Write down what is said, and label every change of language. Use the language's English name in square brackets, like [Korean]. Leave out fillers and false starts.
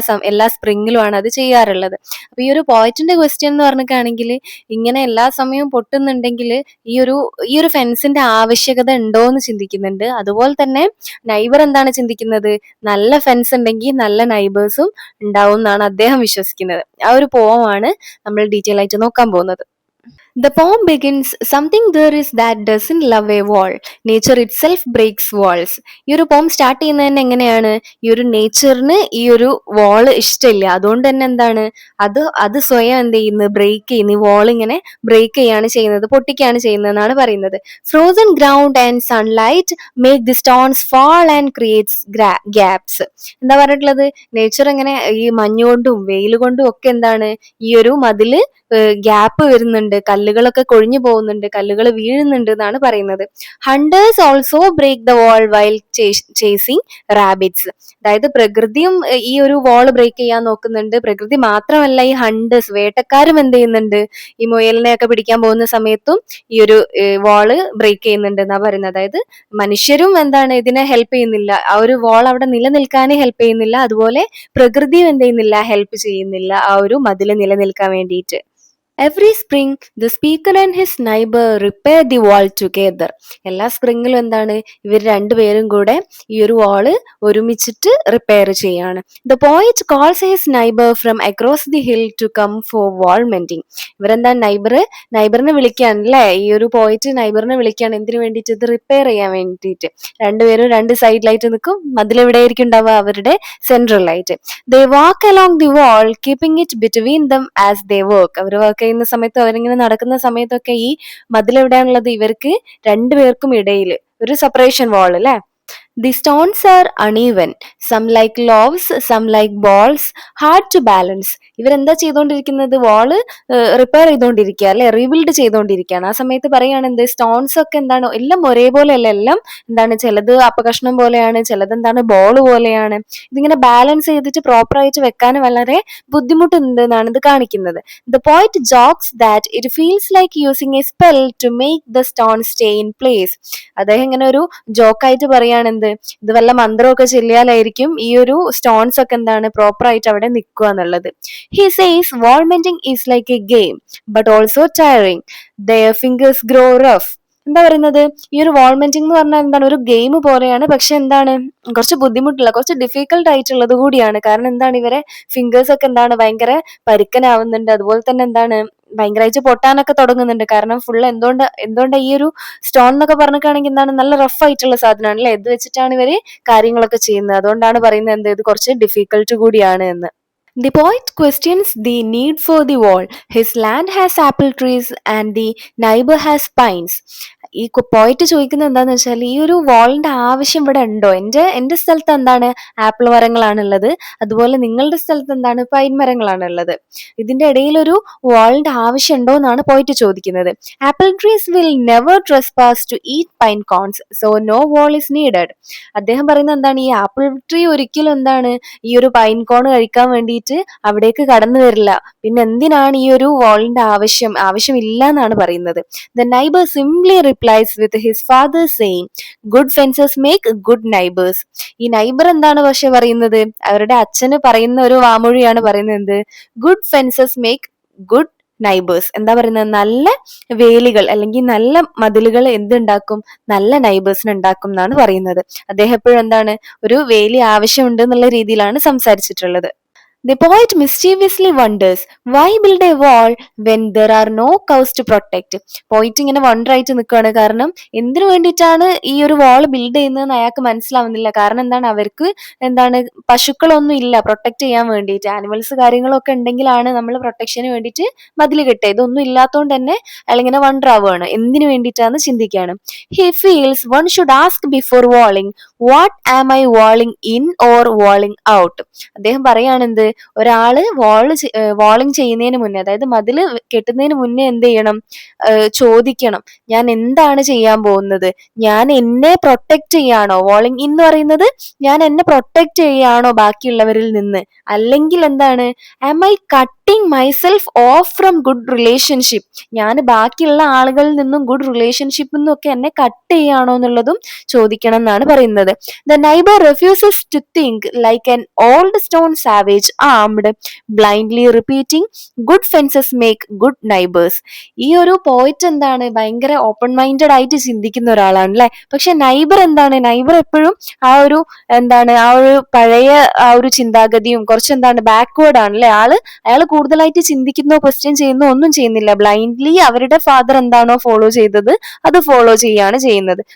[Malayalam] എല്ലാ സ്പ്രിങ്ങിലും ആണ് അത് ചെയ്യാറുള്ളത്. അപ്പൊ ഈ ഒരു പോയിന്റിന്റെ ക്വസ്റ്റ്യൻ എന്ന് പറഞ്ഞിട്ടാണെങ്കിൽ, ഇങ്ങനെ എല്ലാ സമയവും പൊട്ടുന്നുണ്ടെങ്കിൽ ഈ ഒരു ഫെൻസിന്റെ ആവശ്യകത ഉണ്ടോ എന്ന് ചിന്തിക്കുന്നുണ്ട്. അതുപോലെ തന്നെ നൈബർ എന്താണ് ചിന്തിക്കുന്നത്, നല്ല ഫെൻസ് ഉണ്ടെങ്കിൽ നല്ല നൈബേഴ്സും ഉണ്ടാവും എന്നാണ് അദ്ദേഹം വിശ്വസിക്കുന്നത്. ആ ഒരു പോമാണ് നമ്മൾ ഡീറ്റെയിൽ ആയിട്ട് നോക്കാൻ പോകുന്നത്. [English] The poem begins, something there is that doesn't love a wall. Nature itself breaks walls. [Malayalam] ഈ ഒരു പോം സ്റ്റാർട്ട് ചെയ്യുന്നത് തന്നെ എങ്ങനെയാണ്, ഈ ഒരു നേച്ചറിന് ഈ ഒരു വാള് ഇഷ്ടമില്ല, അതുകൊണ്ട് തന്നെ എന്താണ് അത് സ്വയം എന്ത് ചെയ്യുന്നു, ബ്രേക്ക് ചെയ്യുന്നു. ഈ വാൾ ഇങ്ങനെ ബ്രേക്ക് ചെയ്യാണ് ചെയ്യുന്നത്, പൊട്ടിക്കുകയാണ് ചെയ്യുന്നതെന്നാണ് പറയുന്നത്. [English] Frozen ground and sunlight make the stones fall and creates gaps. [Malayalam] എന്താ പറഞ്ഞിട്ടുള്ളത്, നേച്ചർ എങ്ങനെ ഈ മഞ്ഞുകൊണ്ടും വെയിൽ കൊണ്ടും ഒക്കെ എന്താണ് ഈ ഒരു മതില് ഗ്യാപ്പ് വരുന്നുണ്ട്, കല്ലുകളൊക്കെ കൊഴിഞ്ഞു പോകുന്നുണ്ട്, കല്ലുകൾ വീഴുന്നുണ്ട് എന്നാണ് പറയുന്നത്. [English] Hunters also break the wall while chasing rabbits. [Malayalam] അതായത് പ്രകൃതിയും ഈ ഒരു വാൾ ബ്രേക്ക് ചെയ്യാൻ നോക്കുന്നുണ്ട്. പ്രകൃതി മാത്രമല്ല, ഈ ഹണ്ടേഴ്സ് വേട്ടക്കാരും എന്ത് ചെയ്യുന്നുണ്ട്, ഈ മുയലിനെയൊക്കെ പിടിക്കാൻ പോകുന്ന സമയത്തും ഈ ഒരു വാള് ബ്രേക്ക് ചെയ്യുന്നുണ്ട് എന്നാ പറയുന്നത്. അതായത് മനുഷ്യരും എന്താണ് ഇതിനെ ഹെൽപ്പ് ചെയ്യുന്നില്ല, ആ ഒരു വാൾ അവിടെ നിലനിൽക്കാനേ ഹെൽപ്പ് ചെയ്യുന്നില്ല. അതുപോലെ പ്രകൃതിയും എന്ത് ചെയ്യുന്നില്ല, ഹെൽപ്പ് ചെയ്യുന്നില്ല ആ ഒരു മതില് നിലനിൽക്കാൻ വേണ്ടിയിട്ട്. [English] Every spring, the speaker and his neighbor repair the wall together. [Malayalam] എല്ലാ സ്പ്രിങ്ങിലും എന്താണ് ഇവർ രണ്ടുപേരും കൂടെ ഈ ഒരു വാള് ഒരുമിച്ചിട്ട് റിപ്പയർ ചെയ്യാണ്. [English] The poet calls his neighbor from across the hill to come for wall mending. [Malayalam] ഇവരെന്താ നൈബറിനെ വിളിക്കുകയാണ് അല്ലേ, ഈ ഒരു പോയിറ്റ് നൈബറിനെ വിളിക്കുകയാണ് എന്തിനു വേണ്ടിയിട്ട്, ഇത് റിപ്പയർ ചെയ്യാൻ വേണ്ടിയിട്ട്. രണ്ടുപേരും രണ്ട് സൈഡിലായിട്ട് നിൽക്കും, മതിലെവിടെയായിരിക്കും ഉണ്ടാവുക, അവരുടെ സെൻട്രലായിട്ട്. [English] They walk along the wall, keeping it between them as they work. [Malayalam] Our work ചെയ്യുന്ന സമയത്ത്, അവരിങ്ങനെ നടക്കുന്ന സമയത്തൊക്കെ ഈ മതിലെവിടെയാണുള്ളത്, ഇവർക്ക് രണ്ടുപേർക്കും ഇടയിൽ ഒരു സെപ്പറേഷൻ വാൾ അല്ലെ. [English] The stones are uneven, some like loaves, some like balls, hard to balance. [Malayalam] ഇവരെന്താ ചെയ്തുകൊണ്ടിരിക്കുന്നത്, വാള് റിപ്പയർ ചെയ്തുകൊണ്ടിരിക്കുക അല്ലെ, റീബിൽഡ് ചെയ്തുകൊണ്ടിരിക്കുകയാണ്. ആ സമയത്ത് പറയുകയാണ് എന്ത്, സ്റ്റോൺസ് ഒക്കെ എന്താണ് എല്ലാം ഒരേപോലെ അല്ല, എല്ലാം എന്താണ് ചിലത് അപ്പകഷ്ണം പോലെയാണ്, ചിലത് എന്താണ് ബോൾ പോലെയാണ്. ഇതിങ്ങനെ ബാലൻസ് ചെയ്തിട്ട് പ്രോപ്പർ ആയിട്ട് വെക്കാൻ വളരെ ബുദ്ധിമുട്ടുണ്ട് എന്നാണ് ഇത് കാണിക്കുന്നത്. [English] The poet jokes that it feels like using a spell to make the stone stay in place. [Malayalam] അദ്ദേഹം ഇങ്ങനെ ഒരു ജോക്കായിട്ട് പറയാണ് എന്ത്, ഇത് വല്ല മന്ത്രമൊക്കെ ചെല്ലിയാലായിരിക്കും ഈ ഒരു സ്റ്റോൺസ് ഒക്കെ എന്താണ് പ്രോപ്പർ ആയിട്ട് അവിടെ നിൽക്കുക എന്നുള്ളത്. [English] He says wall mending is like a game but also tiring. Their fingers grow rough. [Malayalam] എന്താ പറയുന്നത്, ഈ ഒരു വാൾ മെൻഡിങ് എന്ന് പറഞ്ഞാൽ എന്താണ്, ഒരു ഗെയിം പോലെയാണ്, പക്ഷെ എന്താണ് കുറച്ച് ബുദ്ധിമുട്ടുള്ള, കുറച്ച് ഡിഫിക്കൽട്ട് ആയിട്ടുള്ളത് കൂടിയാണ്. കാരണം എന്താണ്, ഇവരെ ഫിംഗേഴ്സ് ഒക്കെ എന്താണ് ഭയങ്കര പരുക്കനാവുന്നുണ്ട്. അതുപോലെ തന്നെ എന്താണ് ഭയങ്കരമായിട്ട് പൊട്ടാനൊക്കെ തുടങ്ങുന്നുണ്ട്. കാരണം ഫുൾ എന്തുകൊണ്ട് ഈ ഒരു സ്റ്റോൺ എന്നൊക്കെ പറഞ്ഞിട്ടാണെങ്കിൽ എന്താണ് നല്ല റഫ് ആയിട്ടുള്ള സാധനമാണ് അല്ലെ, ഇത് വെച്ചിട്ടാണ് ഇവര് കാര്യങ്ങളൊക്കെ ചെയ്യുന്നത്. അതുകൊണ്ടാണ് പറയുന്നത് എന്ത്, ഇത് കുറച്ച് ഡിഫിക്കൽട്ട് കൂടിയാണ് എന്ന്. [English] The poet questions the need for the wall. His land has apple trees and the neighbor has pines. [Malayalam] ഈ പോയിന്റ് ചോദിക്കുന്നത് എന്താന്ന് വെച്ചാൽ, ഈ ഒരു വാളിന്റെ ആവശ്യം ഇവിടെ ഉണ്ടോ, എന്റെ സ്ഥലത്ത് എന്താണ് ആപ്പിൾ മരങ്ങളാണുള്ളത്, അതുപോലെ നിങ്ങളുടെ സ്ഥലത്ത് എന്താണ് പൈൻ മരങ്ങളാണുള്ളത്, ഇതിന്റെ ഇടയിൽ ഒരു വാളിന്റെ ആവശ്യം ഉണ്ടോ എന്നാണ് പോയിന്റ് ചോദിക്കുന്നത്. [English] Apple trees will never trespass to eat pine cones, so no wall is needed. [Malayalam] അദ്ദേഹം പറയുന്നത് എന്താണ്, ഈ ആപ്പിൾ ട്രീ ഒരിക്കലും എന്താണ് ഈ ഒരു പൈൻ കോൺ കഴിക്കാൻ വേണ്ടിയിട്ട് അവിടേക്ക് കടന്നു വരില്ല, പിന്നെ എന്തിനാണ് ഈ ഒരു വാളിന്റെ ആവശ്യമില്ല എന്നാണ് പറയുന്നത്. [English] The neighbor simply replies with his father saying, good fences make good neighbors. [Malayalam] ഈ നൈബർ എന്താണ് പക്ഷെ പറയുന്നത്, അവരുടെ അച്ഛന് പറയുന്ന ഒരു വാമൊഴിയാണ് പറയുന്നത്, [English] Good fences make good neighbours. [Malayalam] എന്താ പറയുന്നത്, നല്ല വേലികൾ അല്ലെങ്കിൽ നല്ല മതിലുകൾ എന്തുണ്ടാക്കും, നല്ല നൈബേഴ്സിന് ഉണ്ടാക്കും എന്നാണ് പറയുന്നത്. അദ്ദേഹം എപ്പോഴും എന്താണ് ഒരു വേലി ആവശ്യമുണ്ട് എന്നുള്ള രീതിയിലാണ് സംസാരിച്ചിട്ടുള്ളത്. [English] The poet mischievously wonders why build a wall when there are no cows to protect. [Malayalam] പോയിട്ട് ഇങ്ങനെ വണ്ടർ ആയിട്ട് നിൽക്കുകയാണ്. കാരണം എന്തിനു വേണ്ടിയിട്ടാണ് ഈ ഒരു വാൾ ബിൽഡ് ചെയ്യുന്നതെന്ന് അയാൾക്ക് മനസ്സിലാവുന്നില്ല. കാരണം എന്താണ്, അവർക്ക് എന്താണ് പശുക്കളൊന്നും ഇല്ല പ്രൊട്ടക്ട് ചെയ്യാൻ വേണ്ടിയിട്ട്. ആനിമൽസ് കാര്യങ്ങളൊക്കെ ഉണ്ടെങ്കിലാണ് നമ്മൾ പ്രൊട്ടക്ഷന് വേണ്ടിയിട്ട് മതിൽ കെട്ടുക. ഇതൊന്നും ഇല്ലാത്തതുകൊണ്ട് തന്നെ അയാൾ ഇങ്ങനെ വണ്ടർ ആവുകയാണ്, എന്തിനു വേണ്ടിയിട്ടാന്ന് ചിന്തിക്കുകയാണ്. [English] He feels one should ask before walling, what am I walling in or walling out. [Malayalam] അദ്ദേഹം പറയാണ് എന്ത്, ഒരാള് വാളിങ് ചെയ്യുന്നതിന് മുന്നേ, അതായത് മതില് കെട്ടുന്നതിന് മുന്നേ എന്ത് ചെയ്യണം, ചോദിക്കണം, ഞാൻ എന്താണ് ചെയ്യാൻ പോകുന്നത്, ഞാൻ എന്നെ പ്രൊട്ടക്ട് ചെയ്യാണോ, വാളിങ് എന്ന് പറയുന്നത് ഞാൻ എന്നെ പ്രൊട്ടക്ട് ചെയ്യാണോ ബാക്കിയുള്ളവരിൽ നിന്ന്, അല്ലെങ്കിൽ എന്താണ്, [English] am I cutting myself off from good relationship, [Malayalam] ഞാൻ ബാക്കിയുള്ള ആളുകളിൽ നിന്നും ഗുഡ് റിലേഷൻഷിപ്പിൽ നിന്നൊക്കെ എന്നെ കട്ട് ചെയ്യാണോ എന്നുള്ളതും ചോദിക്കണം എന്നാണ് പറയുന്നത്. [English] The neighbor refuses to think like an old stone savage armed, blindly repeating, good fences make good neighbors. [Malayalam] ഈ ഒരു പോയിറ്റ് എന്താണ്, ഭയങ്കര ഓപ്പൺ മൈൻഡഡ് ആയിട്ട് ചിന്തിക്കുന്ന ഒരാളാണ് അല്ലെ. പക്ഷെ നൈബർ എന്താണ്, നൈബർ എപ്പോഴും ആ ഒരു എന്താണ്, ആ ഒരു പഴയ ആ ഒരു ചിന്താഗതിയും കുറച്ച് എന്താണ് ബാക്ക്വേർഡ് ആണ് അല്ലെ. അയാൾ കൂടുതലായിട്ട് ചിന്തിക്കുന്നോ ക്വസ്റ്റ്യൻ ചെയ്യുന്നോ ഒന്നും ചെയ്യുന്നില്ല. ബ്ലൈൻഡ്ലി അവരുടെ ഫാദർ എന്താണോ ഫോളോ ചെയ്തത് അത് ഫോളോ ചെയ്യാണ് ചെയ്യുന്നത്.